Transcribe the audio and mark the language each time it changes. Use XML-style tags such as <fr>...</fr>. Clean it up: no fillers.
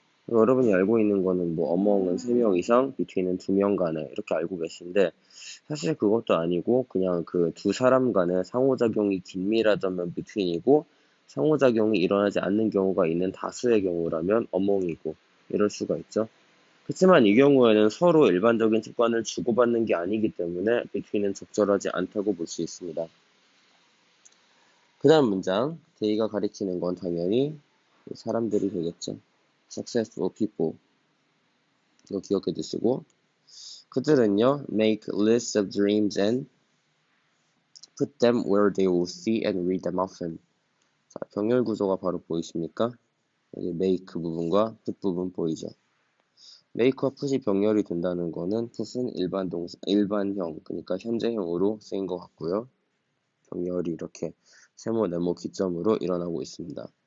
<ko>여러분이 알고 있는 거는 among은 3명 이상, between은 2명 간에 이렇게 알고 계신데 사실 그것도 아니고 그냥 그 두 사람 간의 상호작용이 긴밀하다면 between이고 상호작용이 일어나지 않는 경우가 있는 다수의 경우라면 among이고 이럴 수가 있죠. 그렇지만 이 경우에는 서로 일반적인 습관을 주고받는 게 아니기 때문에 between은 적절하지 않다고 볼 수 있습니다. 그 다음 문장, they가 가리키는 건 당연히 사람들이 되겠죠.</ko> <en>successful people.</en> <ko>이거 기억해 두시고, 그들은요,</ko> <en>make lists of dreams and put them where they will see and read them often.</en> <ko>자, 병렬 구조가 바로 보이십니까? 여기 make 부분과 put 부분 보이죠? make와 put이 병렬이 된다는 거는 put은 일반 동사, 일반형, 그러니까 현재형으로 쓰인 것 같고요. 병렬이 이렇게 세모, 네모, 기점으로 일어나고 있습니다.</ko>